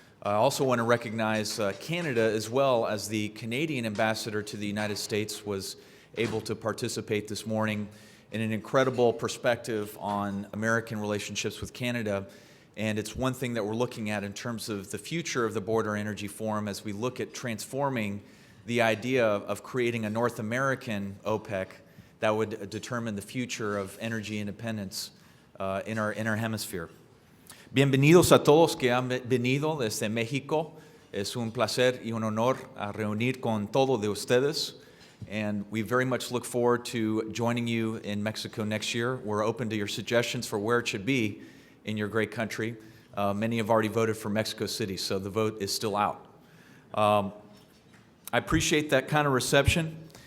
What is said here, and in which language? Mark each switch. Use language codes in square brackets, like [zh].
[en] I also want to recognize Canada, as well as the Canadian ambassador to the United States was able to participate this morning in an incredible perspective on American relationships with Canada. And it's one thing that we're looking at in terms of the future of the Border Energy Forum as we look at transforming the idea of creating a North American OPEC that would determine the future of energy independence in our hemisphere. [es] Bienvenidos a todos que han venido desde México. Es un placer y un honor a reunir con todos de ustedes. [en] And we very much look forward to joining you in Mexico next year. We're open to your suggestions for where it should be in your great country. Many have already voted for Mexico City, so the vote is still out. I appreciate that kind of reception.